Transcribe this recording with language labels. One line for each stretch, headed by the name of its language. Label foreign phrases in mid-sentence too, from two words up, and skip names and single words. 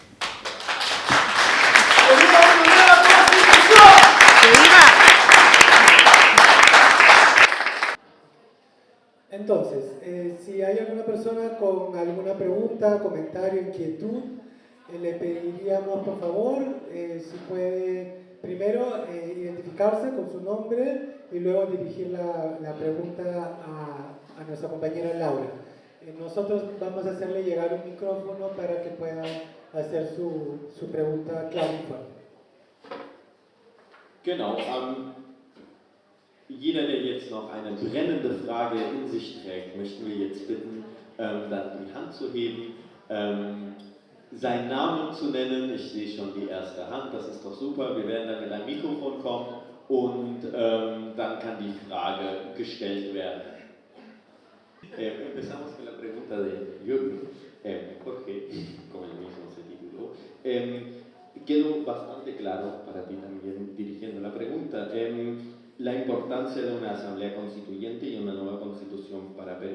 Spanish: Entonces, si hay alguna persona con alguna pregunta, comentario, inquietud, le pediríamos por favor si puede primero identificarse con su nombre y luego dirigir la pregunta a nuestra compañera Laura. Nosotros vamos a hacerle llegar un micrófono para que pueda hacer su pregunta clara y fuerte.
German: Genau. Jeder, der jetzt noch eine brennende Frage in sich trägt, möchten wir jetzt bitten, dann die Hand zu heben, seinen Namen zu nennen. Ich sehe schon die erste Hand, das ist doch super. Wir werden dann mit einem Mikrofon kommen und dann kann die Frage gestellt werden.
Spanish: Empezamos con la pregunta de Jürgen, Jorge, como el mismo se tituló. Quedó bastante claro para ti también dirigiendo la pregunta. La importancia de una asamblea constituyente y una nueva constitución para Perú.